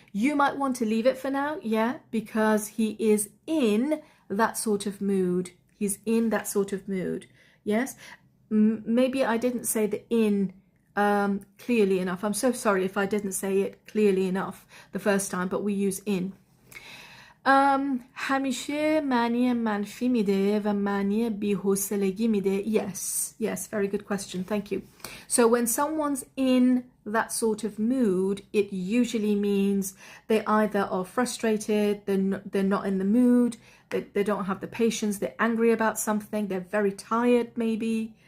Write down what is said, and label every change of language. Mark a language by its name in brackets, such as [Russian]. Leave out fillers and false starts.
[English] You might want to leave it for now. Yeah. Because he is in that sort of mood. He's in that sort of mood. Yes. Maybe I didn't say the in clearly enough. I'm so sorry if I didn't say it clearly enough the first time, but we use in. [Persian] همیشه معنی منفی میده و معنی بی‌حوصلگی میده. [English] Yes, very good question, thank you. So when someone's in that sort of mood, it usually means they either are frustrated, they're not in the mood, they don't have the patience, they're angry about something, they're very tired maybe.